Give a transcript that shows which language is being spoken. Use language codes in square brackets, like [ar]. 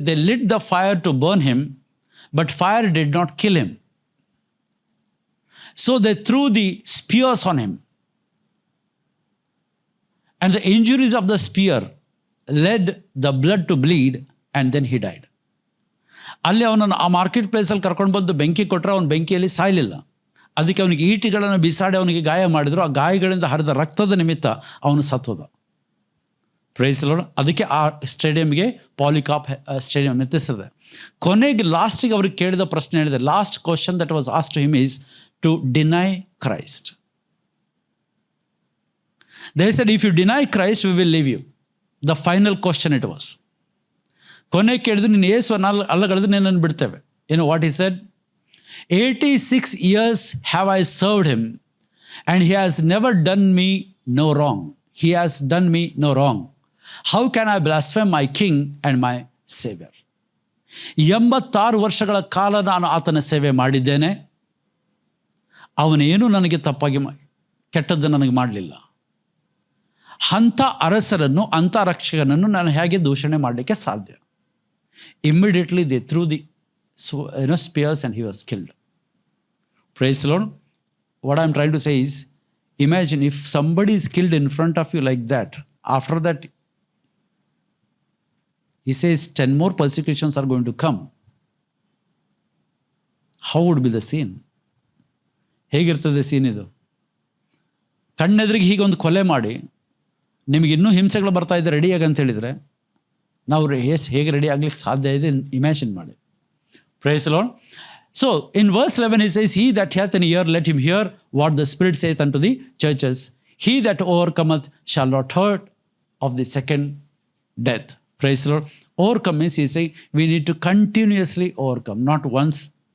[en] They lit the fire to burn him, but fire did not kill him. So they threw the spears on him. And the injuries of the spear led the blood to bleed, and then he died. [kn] ಅಲ್ಲಿ ಅವನನ್ನು ಆ market ಪ್ಲೇಸಲ್ಲಿ ಕರ್ಕೊಂಡು ಬಂದು ಬೆಂಕಿ ಕೊಟ್ಟರೆ ಅವನು ಬೆಂಕಿಯಲ್ಲಿ ಸಾಯಲಿಲ್ಲ. ಅದಕ್ಕೆ ಅವನಿಗೆ ಈಟಿಗಳನ್ನು ಬಿಸಾಡಿ ಅವನಿಗೆ ಗಾಯ ಮಾಡಿದ್ರು. ಆ ಗಾಯಗಳಿಂದ ಹರಿದ ರಕ್ತದ ನಿಮಿತ್ತ ಅವನು ಸತ್ತೋದ. [en] Praise Lord. [kn] ಅದಕ್ಕೆ ಆ ಸ್ಟೇಡಿಯಂಗೆ ಪಾಲಿಕಾಪ್ ಸ್ಟೇಡಿಯಂ ಅಂತ ಹೆಸರಿದೆ. ಕೊನೆಗೆ ಲಾಸ್ಟಿಗೆ ಅವ್ರಿಗೆ ಕೇಳಿದ ಪ್ರಶ್ನೆ ಹೇಳಿದೆ, [en] Last question that was asked to him is to deny Christ. They said if you deny Christ we will leave you. The final question it was. [kn] ಕೊನೆಗೆ ಕೇಳಿದ್ರು, ನೀನು ಯೇಸು ಅಲ್ಲಗಳೆದು ನಿನ್ನನ್ನು ಬಿಡ್ತೇವೆ. [en] You know what he said? 86 years have I served him and he has never done me no wrong. He has done me no wrong. How can I blaspheme my king and my savior? [kn] 86 ವರ್ಷಗಳ ಕಾಲ ನಾನು ಆತನ ಸೇವೆ ಮಾಡಿದ್ದೇನೆ. ಅವನೇನು ನನಗೆ ತಪ್ಪಾಗಿ ಕೆಟ್ಟದ್ದು ನನಗೆ ಮಾಡಲಿಲ್ಲ. ಅಂಥ ಅರಸರನ್ನು, ಅಂಥ ರಕ್ಷಕನನ್ನು ನಾನು ಹೇಗೆ ದೂಷಣೆ ಮಾಡಲಿಕ್ಕೆ ಸಾಧ್ಯ? [en] Immediately they threw the spears and he was killed. Praise the Lord. What I'm trying to say is, imagine if somebody is killed in front of you like that. After that, he says 10 more persecutions are going to come. How would be the scene? [kn] ಹೇಗಿರ್ತದೆ scene ಇದು? ಕಣ್ಣೆದ್ರಿಗೆ ಹೀಗೆ ಒಂದು ಕೊಲೆ ಮಾಡಿ ನಿಮಗೆ ಇನ್ನೂ ಹಿಂಸೆಗಳು ಬರ್ತಾ ಇದೆ ರೆಡಿಯಾಗಿ ಅಂತ ಹೇಳಿದರೆ ನಾವು ಹೇಗೆ ರೆಡಿ ಆಗ್ಲಿಕ್ಕೆ ಸಾಧ್ಯ ಇದೆ ಇಮ್ಯಾಜಿನ್ ಮಾಡಿ. [en] Praise the Lord. So in verse 11 he says, he that hath an ear let him hear what the Spirit saith unto the churches. He that overcometh shall not hurt of the second death. Praise the Lord. Overcome means he is saying we need to continuously overcome, not once.